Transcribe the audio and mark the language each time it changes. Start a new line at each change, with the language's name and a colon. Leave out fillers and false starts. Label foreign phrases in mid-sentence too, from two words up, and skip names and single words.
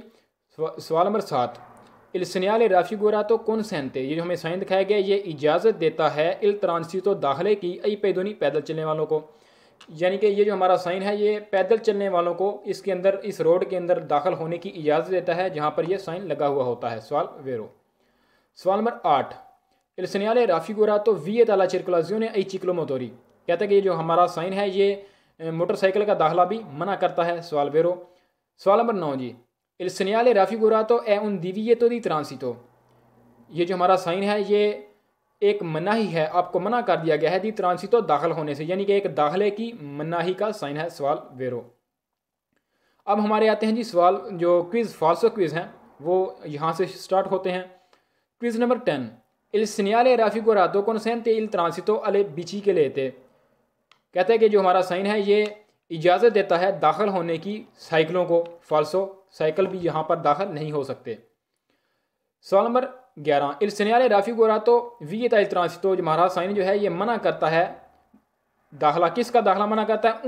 Hindi: सवाल नंबर 7,
Italian: il segnale raffigurato consente,
Hindi: ये जो हमें साइन दिखाया गया ये इजाज़त देता है
Italian: il transito
Hindi: दाखिले की
Italian: ai pedoni
Hindi: पैदल चलने वालों को, यानी कि ये जो हमारा साइन है ये पैदल चलने वालों को इसके अंदर, इस रोड के अंदर दाखिल होने की इजाज़त देता है जहाँ पर ये साइन लगा हुआ होता है।
Italian: सवाल वेरो। सवाल नंबर 8, il segnale raffigurato vieta alla circolazione ai ciclomotori,
Hindi: कहता है कि ये जो हमारा साइन है ये मोटरसाइकिल का दाखिला भी मना करता है। सवाल वेरो।
Italian: सवाल नंबर 9 जी, il segnale raffigurato è un divieto di transito,
Hindi: ये जो हमारा साइन है ये एक मनाही है, आपको मना कर दिया गया है
Italian: di transito
Hindi: दाखिल होने से, यानी कि एक दाखिले की मनाही का साइन है। सवाल वेरो। अब हमारे आते हैं जी सवाल जो क्विज़ फाल्सो क्विज़ हैं वो यहाँ से स्टार्ट होते हैं।
English: quiz number
Italian: 10, il segnale raffigurato consente il transito alle biciclette,
Hindi: कहता है कि जो हमारा साइन है ये इजाज़त देता है दाखिल होने की साइकिलों को। फाल्सो, साइकिल भी यहाँ पर दाखिल नहीं हो सकते। सवाल नंबर 11,
Italian: il segnale raffigurato vieta il transito,
Hindi: जो हमारा साइन जो है ये मना करता है दाखिला, किसका दाखिला मना करता है?